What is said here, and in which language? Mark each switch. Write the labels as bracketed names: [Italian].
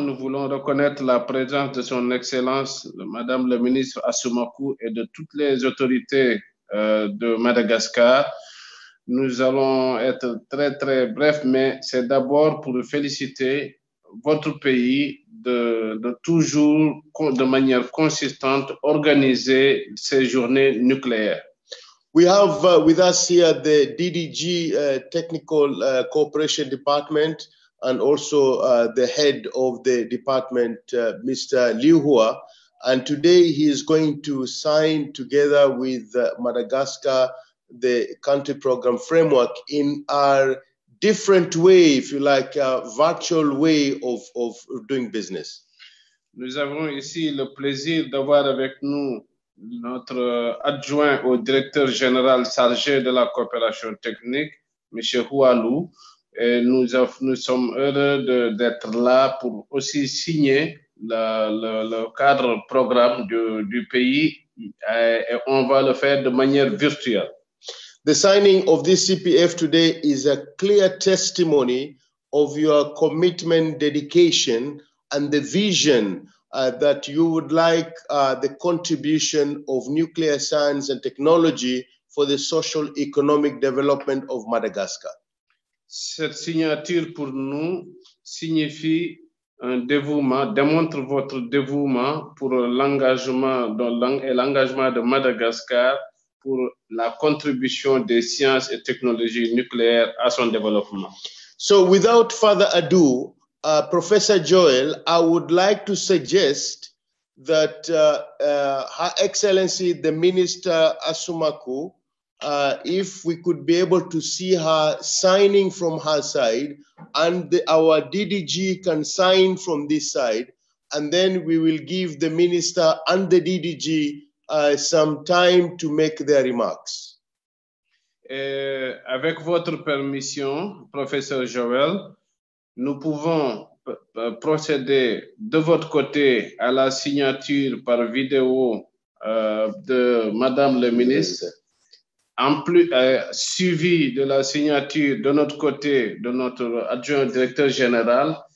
[French] Nous voulons reconnaître la présence de son Excellence, Madame le ministre Assumakou, et de toutes les autorités de Madagascar. Nous allons être très, très brefs, mais c'est d'abord pour féliciter votre pays de toujours, de manière consistante, organiser ces journées nucléaires. [English] We have with us here the DDG Technical Cooperation Department and also the head of the department, Mr. Liu Hua. And today he is going to sign together with Madagascar the country program framework in our different way, if you like, a virtual way of doing business. [French] Nous avons ici le plaisir d'avoir avec nous notre adjoint au directeur général chargé de la coopération technique, M. Hualou. Et nous sommes heureux d'être là pour aussi signer le cadre programme du pays et on va le faire de manière virtuelle. [English] The signing of this CPF today is a clear testimony of your commitment, dedication, and the vision that you would like the contribution of nuclear science and technology for the social economic development of Madagascar. [French] Cette signature pour nous signifie un dévouement, démontre votre dévouement pour l'engagement et l'engagement de Madagascar pour la contribution des sciences et technologies nucléaires à son développement. [English] So without further ado, Professor Joel, I would like to suggest that Her Excellency the Minister Asumaku, if we could be able to see her signing from her side and our DDG can sign from this side, and then we will give the Minister and the DDG some time to make their remarks. [French] Avec votre permission, Professeur Joel, nous pouvons procéder de votre côté à la signature par vidéo de Madame le ministre, en plus suivi de la signature de notre côté de notre adjoint directeur général.